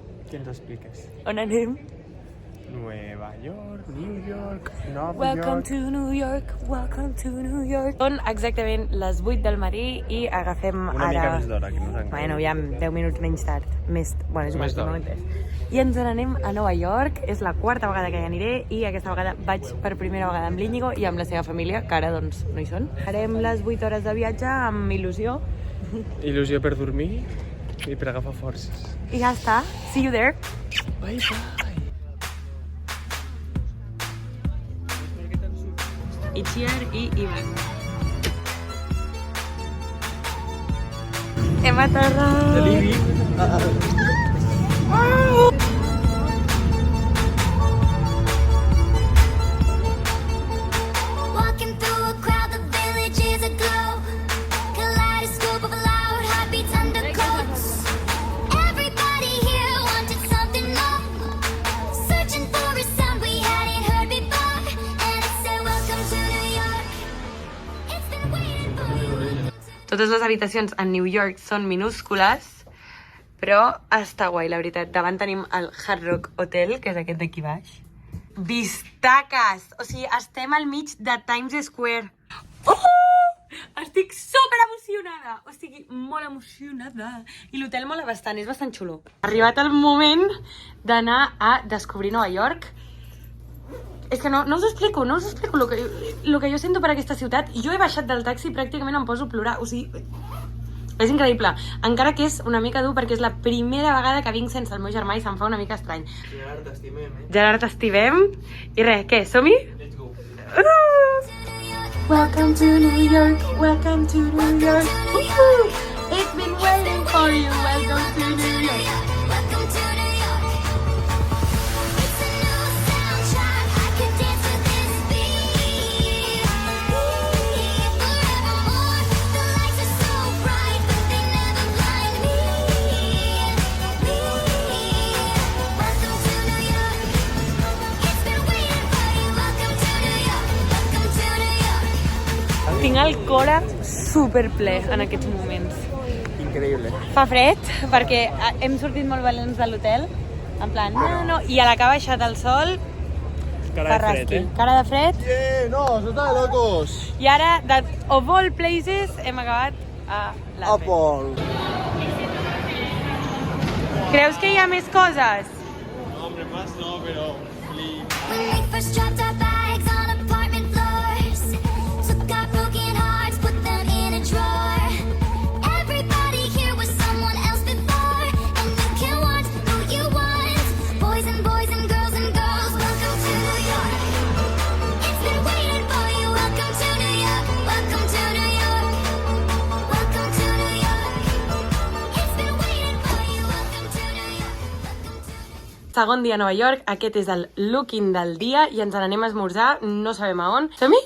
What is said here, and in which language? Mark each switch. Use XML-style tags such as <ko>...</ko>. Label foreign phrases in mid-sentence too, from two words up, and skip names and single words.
<ca>que ens expliques. On anem? Nueva York, New York, Nova</ca> <en>Welcome York... to New York, welcome to New York.</en> <ca>Són exactament les 8 del matí i agafem Una ara... mica més d'hora, que no s'han Bueno, ja 10 minuts menys tard. Bueno, és igual, Més d'hora. I ens n'anem a Nova York. És la quarta vegada que hi aniré i aquesta vegada vaig per primera vegada amb l'Íñigo i amb la seva família, que ara doncs no hi són. Farem les 8 hores de viatge amb il·lusió. Il·lusió per dormir i per agafar forces. I ja està.</ca> <en>See you there. Bye, bye.</en> <ca>Itziar i Ivan. Hem aterrat! Delivi.</ca> <en>Walking through a crowd, the village is aglow. Kaleidoscope of loud heartbeats undercoats. Everybody here wanted something more. Searching for a sound we hadn't heard before. And it said, welcome to New York. It's been waiting for you.</en> <ca>Totes les habitacions a New York són minúscules, però està guai, la veritat. Davant tenim el Hard Rock Hotel, que és aquest d'aquí baix. Vistaques! O sigui, estem al mig de Times Square. Oh! Estic super emocionada! O sigui, molt emocionada. I l'hotel mola bastant, és bastant xulo. Ha arribat el moment d'anar a descobrir Nova York. És que no us explico lo que jo sento per aquesta ciutat. Jo he baixat del taxi i pràcticament em poso a plorar. O sigui, és increïble. Encara que és una mica dur perquè és la primera vegada que vinc sense el meu germà i se'm fa una mica estrany. Gerard, t'estimem, Gerard, t'estimem. I res, què, som-hi?</ca> <en>Let's go. Welcome to New York, welcome to New York. It's been waiting for you, welcome to New York. Welcome to New York. It's a new soundtrack. I could dance to this beat. Forevermore. The lights are so bright, but they never blind me. Welcome to New York. It's been waiting for you. Welcome to New York. Welcome to New York.</en> <ca>Tinc el cor super ple en aquests moments. Increïble. Fa fred, perquè hem sortit molt valents de l'hotel,</ca> <es>en plan,</es> <ca>no, i a la que ha baixat el sol, Cara de fred, cara de fred, No, sota de locos. i ara,</ca> <en>of all places,</en> <ca>hem acabat a l'Apple. Apple. Creus que hi ha més coses? No,</ca> <es>hombre, más no, pero...</es> <en>When we first dropped our bags on apartment floors, took our broken hearts, put them in a drawer. Everybody here was someone else before, and you can want who you want. Boys and girls and girls, welcome to New York. It's been waiting for you. Welcome to New York. Welcome to New York. Welcome to New York. It's been waiting for you. Welcome to New York. Welcome to New York.</en> <ca>Segon dia a Nova York, aquest és el look-in del dia i ens n'anem a esmorzar, no sabem a on. Som-hi?</ca>